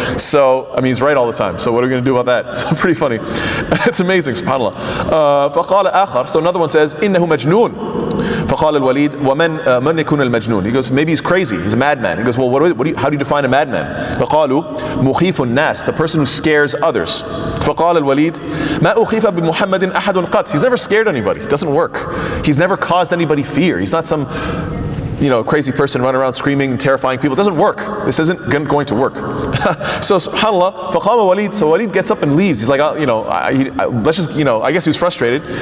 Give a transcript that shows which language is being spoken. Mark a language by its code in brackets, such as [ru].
[en] So, he's right all the time. So what are we going to do about that? It's pretty funny. It's amazing, subhanAllah. [ar] فَقَالَ آخَر. [en] So another one says, [ar] إِنَّهُ مَجْنُونَ. فقال الوليد ومن من يكون المجنون. [en] He goes, maybe he's crazy, he's a madman. He goes, well, how do you define a madman? [ar] فقالوا مخيف الناس, [en] the person who scares others. [ar] فقال الوليد ما أخيف بمحمد أحد قط. [en] He's never scared anybody. It doesn't work. He's never caused anybody fear. He's not some crazy person running around screaming and terrifying people. It doesn't work. This isn't going to work. So subhanAllah, [ar] فقام [en] Walid. So Walid gets up and leaves. He's like, let's just, I guess he was frustrated.